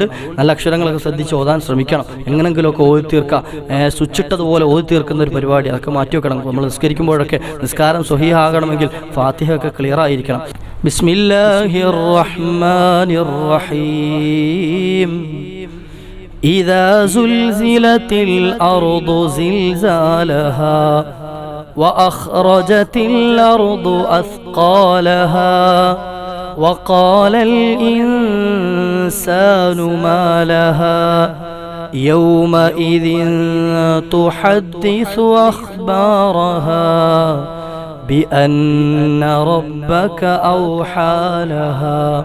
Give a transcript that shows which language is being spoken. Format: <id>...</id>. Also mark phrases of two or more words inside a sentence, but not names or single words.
<ml>അതുകൊണ്ട് നല്ല അക്ഷരങ്ങളൊക്കെ ശ്രദ്ധിച്ച് ഓതാൻ ശ്രമിക്കണം. എങ്ങനെങ്കിലുമൊക്കെ ഓതി തീർക്കുക, സ്വിച്ചിട്ടതുപോലെ ഓതി തീർക്കുന്ന ഒരു പരിപാടി അതൊക്കെ മാറ്റി വെക്കണം. നമ്മൾ നിസ്കരിക്കുമ്പോഴൊക്കെ നിസ്കാരം സ്വഹീഹാകണമെങ്കിൽ ഫാത്തിഹ ഒക്കെ ക്ലിയർ ആയിരിക്കണം.</ml> <ar>بسم الله الرحمن الرحيم. إذا زلزلت الأرض زلزالها وأخرجت الأرض أثقالها وقال الإنسان ما لها يومئذ تحدث أخبارها بأن ربك أوحى لها</ar>